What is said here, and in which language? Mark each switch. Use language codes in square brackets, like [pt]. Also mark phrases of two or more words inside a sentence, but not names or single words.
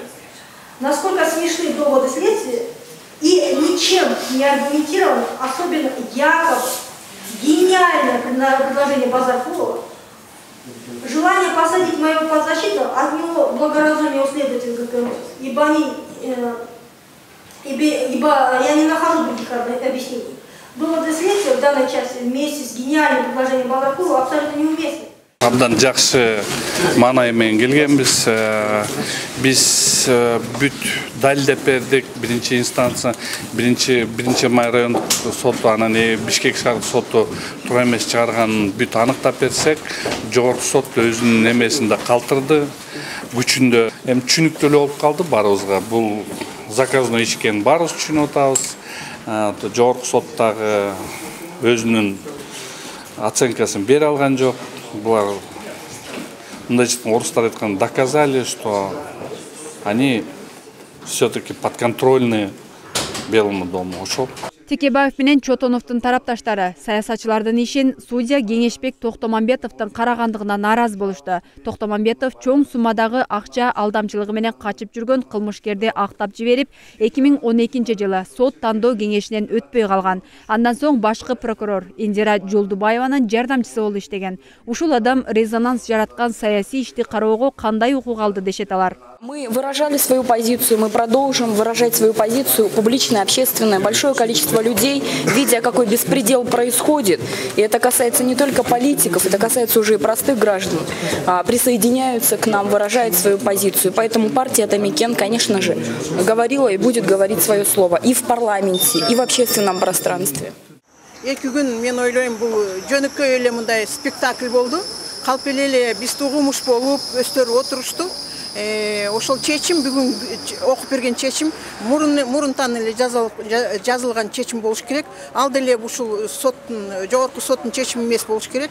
[ru] Насколько смешны доводы следствия и ничем не аргументированы, особенно якобы гениальное предложение Базаркулова, желание посадить моего подзащитного отняло благоразумие у следователей ГКМ, ибо я не нахожу других объяснений. Доводы следствия в данной части вместе с гениальным предложением Базаркулова абсолютно неуместны. [ky] Абдан жакшы маанай менен келгенбиз. Биз бүт далилдеп бердик. Биринчи инстанция, биринчи май райондук соту, анан Бишкек шаардык соту туура эмес чыгарган бүт аныктап берсек, жогорку сот өзүнүн эмесин да калтырды. күчүндө эми түшүнүктүү болуп калды баарыбызга. Бул заказной иш экенин баарыбыз түшүнүп атабыз. Жогорку соттагы өзүнүн оценкасын бере алган жок. Булар мындай орустар айткан [ru] доказали, что они все-таки подконтрольны Белому дому. [ky] Ошол. Текебаев менен Чотоновдун тарапташтары саясатчылардын ишин судья Кеңешбек Токтомамбетовдун карагандыгына нааразы болушту. Токтомамбетов чоң суммадагы акча алдамчылыгы менен качып жүргөн кылмышкерди актап жиберип, 2012-жылы сот тандоо кеңешинен өтпөй калган. Андан соң башкы прокурор Индира Жолдубаеванын жардамчысы болуп иштеген. Ушул адам резонанс жараткан саясий ишти кароого кандай укук алды дешет алар. [ru] Мы выражали свою позицию, мы продолжим выражать свою позицию публично, общественно. Большое количество людей, видя, какой беспредел происходит, и это касается не только политиков, это касается уже и простых граждан, присоединяются к нам, выражают свою позицию. Поэтому партия Атамекен, конечно же, говорила и будет говорить свое слово и в парламенте, и в общественном пространстве. [ky] Эки күн мен ойлойм, бул жөнөкөй эле мындай спектакль болду. Калп эле биз угумуш болуп, өстөрүп отурушту. Ошол чечим бүгүн окуп берген чечим мурунтан эле жазылган чечим болуш керек. Ал деле ушул соттун, жогорку соттун чечими эмес болуш керек.